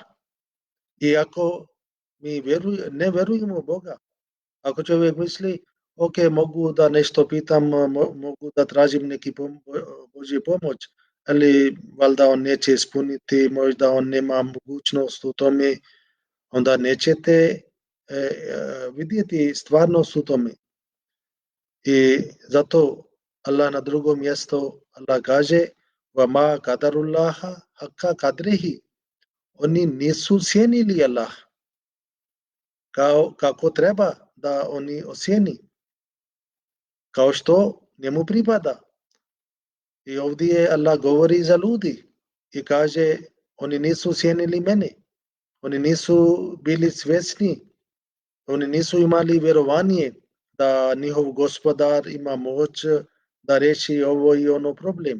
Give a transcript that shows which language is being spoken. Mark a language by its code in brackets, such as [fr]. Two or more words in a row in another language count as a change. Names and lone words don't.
[bs] I ako mi ne vjerujemo u Boga, ako čovjek misli, ok, mogu da nešto pitam, mogu da tražim neki Božji pomoć, ali valjda on neće ispuniti, možda on nema mogućnost u tome, onda nećete vidjeti stvarnost u tome. I zato Allah na drugom mjestu Allah kaže [ar] وَمَا قَدَرُ اللَّهَ حَقَّ قَدْرِهِ. [bs] Oni nisu cijenili Allah kako treba da oni osjeni, kao što njemu pripada. I ovdje Allah govori za ljudi i kaže oni nisu cijenili mene, oni nisu bili svjesni, oni nisu imali vjerovanje da njihov gospodar ima moć da reši ovo i ono problem.